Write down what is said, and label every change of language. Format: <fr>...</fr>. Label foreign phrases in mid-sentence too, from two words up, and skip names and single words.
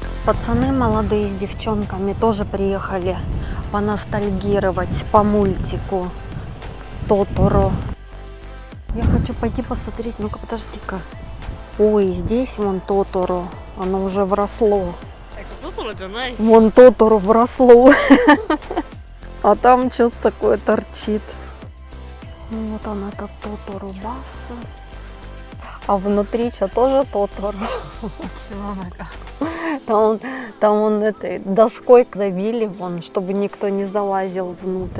<ru>пацаны молодые с девчонками тоже приехали поностальгировать по мультику Тоторо. Я хочу пойти посмотреть. Ну-ка, подожди-ка. Ой, здесь вон Тоторо. Оно уже вросло.</ru> <ja>トトロじゃないし。</ja> <ru>Вон Тоторо вросло. А там что-то такое торчит. Ну, вот он, этот Тоторо Баса. А внутри что, тоже Тоторо? Там он этой доской забили, вон, чтобы никто не залазил внутрь.</ru>